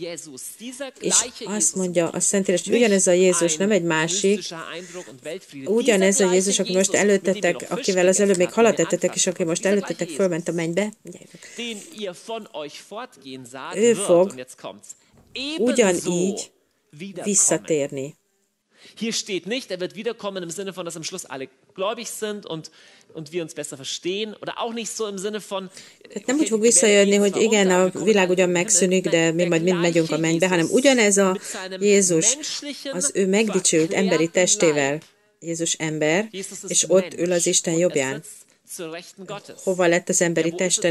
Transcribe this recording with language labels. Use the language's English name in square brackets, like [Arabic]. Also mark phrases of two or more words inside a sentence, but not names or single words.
[Hungarian] És azt mondja a Szentírás, hogy ugyanez a Jézus, nem egy másik, ugyanez a Jézus, aki most előttetek, akivel az előbb még halat ettetek, és aki most előttetek, fölment a mennybe. Ő fog ugyanígy visszatérni. [German] Hier steht nicht, wird wiederkommen im Sinne von, dass am Schluss alle gläubig sind und wir uns besser verstehen, oder auch nicht so im Sinne von... [Hungarian] Nem úgy fog visszajönni, hogy igen, a világ ugyan megszűnik, de mi majd mind megyünk a mennybe, hanem ugyanez a Jézus, az ő megdicsült emberi testével, Jézus ember, és ott ül az Isten jobbján. Hova lett az emberi teste?